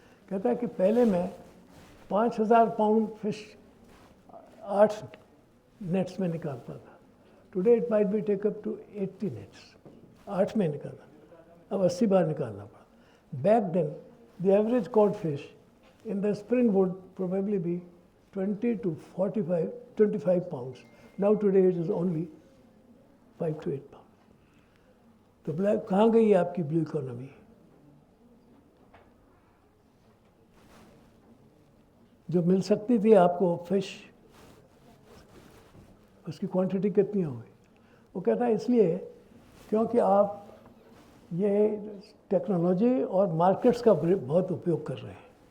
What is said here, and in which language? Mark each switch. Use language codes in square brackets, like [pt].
[hi] कहता है कि पहले मैं 5000 पाउंड फिश 8 नेट्स में निकालता था। [en] today it might be take up to 80 nets, [hi] 8 में निकाला, अब 80 बार निकालना पड़ा। [en] Back then the average cod fish in the spring would probably be 20 to 25 pounds. Now today it is only 5 to 8 pounds. [hi] तो black कहाँ गई है आपकी ब्लू इकोनॉमी? जो मिल सकती थी आपको फिश, उसकी क्वांटिटी कितनी हो गई? वो कहता है इसलिए क्योंकि आप ये टेक्नोलॉजी और मार्केट्स का बहुत उपयोग कर रहे हैं।